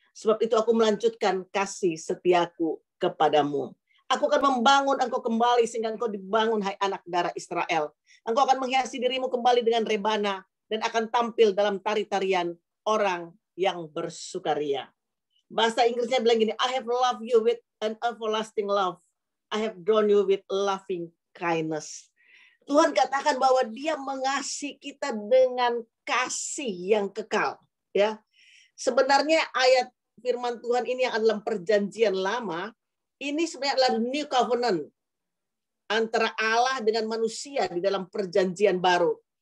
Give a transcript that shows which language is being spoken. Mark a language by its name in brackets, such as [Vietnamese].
[Indonesian] Sebab itu aku melanjutkan kasih setiaku kepadamu. Aku akan membangun engkau kembali sehingga engkau dibangun, hai anak darah Israel. Engkau akan menghiasi dirimu kembali dengan rebana dan akan tampil dalam tari-tarian orang yang bersukaria. Bahasa Inggrisnya bilang gini, [English] I have loved you with an everlasting love. I have drawn you with loving kindness. [Indonesian] Tuhan katakan bahwa Dia mengasihi kita dengan kasih yang kekal. Ya, sebenarnya ayat firman Tuhan ini yang adalah perjanjian lama, ini sebenarnya adalah new covenant antara Allah dengan manusia di dalam perjanjian baru.